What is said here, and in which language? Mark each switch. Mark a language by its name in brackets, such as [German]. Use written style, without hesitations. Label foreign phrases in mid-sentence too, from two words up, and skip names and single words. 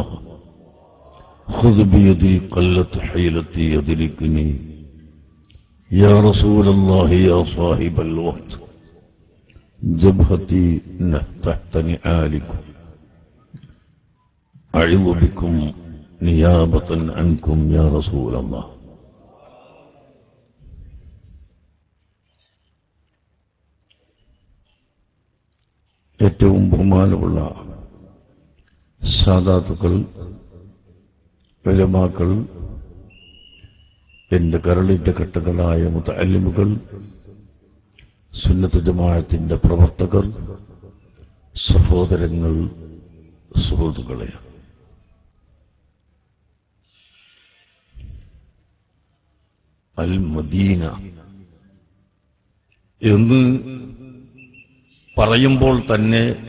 [Arabic] خذ بيدي قلت حيلتي يدركني يا رسول الله يا صاحب الوقت. جبهتي تحت نعالكم أعظ بكم نيابة عنكم يا رسول الله. [Malayalam] ഏറ്റവും ബഹുമാനമുള്ള സാദാത്തുക്കൾ, ഉലമാക്കൾ, എന്റെ കരളിന്റെ കെട്ടുകളായ മുതഅല്ലിമുകൾ, സുന്നത്ത് ജമാഅത്തിന്റെ പ്രവർത്തകർ, സഹോദരങ്ങൾ, സുഹൃത്തുക്കളെ, അൽ മദീന എന്ന് പറയുമ്പോൾ തന്നെ